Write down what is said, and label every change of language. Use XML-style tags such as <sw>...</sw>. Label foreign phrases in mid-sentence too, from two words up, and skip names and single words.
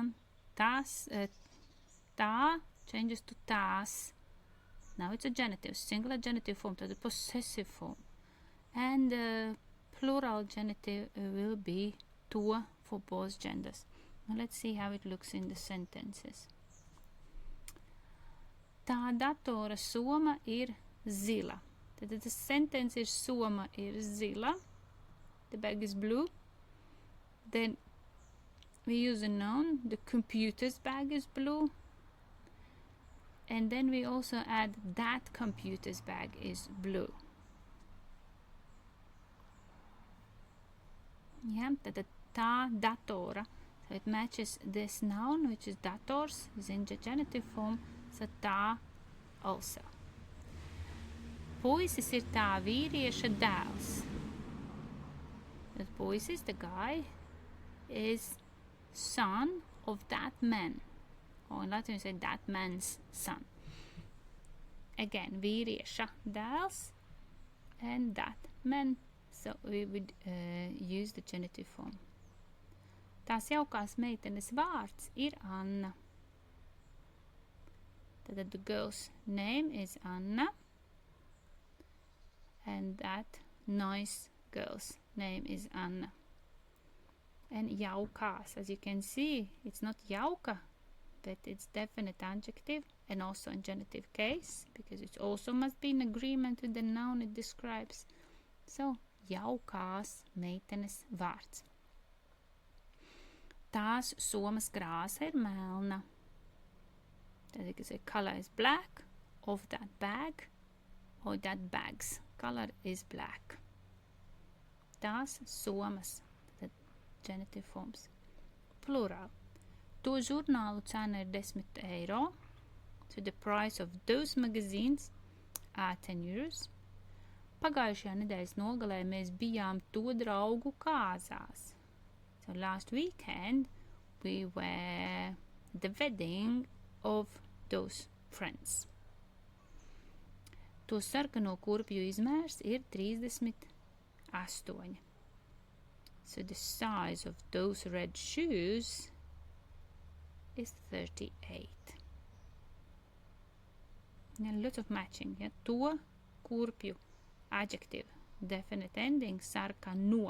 <en>Tas, ta changes to tas. Now it's a genitive, singular genitive form, to the possessive form. And plural genitive will be to for both genders. Now let's see how it looks in the sentences.</en> <lv>Tā datora soma ir zila.</lv> <en>The sentence is</en> <lv>soma ir zila.</lv> <en>The bag is blue. Then we use a noun. The computer's bag is blue. And then we also add that computer's bag is blue. Yeah,</en> <lv>tā datora.</lv> <en>So it matches this noun, which is dators, is in the genitive form, so tā also.</en> <lv>Puisis ir tā vīrieša dēls.</lv> <en>The puisis, the guy, is son of that man. Or in Latin we say that man's son. Again,</en> <lv>vīrieša dēls</lv> <en>and that man. So we would use the genitive form.</en> <lv>Tās jaukās meitenes vārds ir Anna.</lv> <en>Tad the girl's name is Anna. And that nice girl's name is Anna. And jaukās, as you can see, it's not jauka, but it's definite adjective and also in genitive case, because it also must be in agreement with the noun it describes. So,</en> <lv>jaukās meitenes vārds. Tās somas krāsa ir melna.</lv> <en>Tad you can say color is black of that bag or that bag's color is black.</en> <lv>Tās somas,</lv> <en>the genitive forms.</en> <lv>Plural. To žurnālu cena ir 10 eiro.</lv> <en>So the price of those magazines are 10 euros.</en> <lv>Pagājušajā nedēļas nogalē mēs bijām to draugu kāzās.</lv> <en>So last weekend we were at the wedding of those friends.</en> <lv>To sarkano kurpju izmērs ir 38.</lv> <en>So the size of those red shoes is 38. A lot of matching. Yeah?</en> <lv>To kurpju.</lv> <en>Adjective, definite ending, sarkano.</en>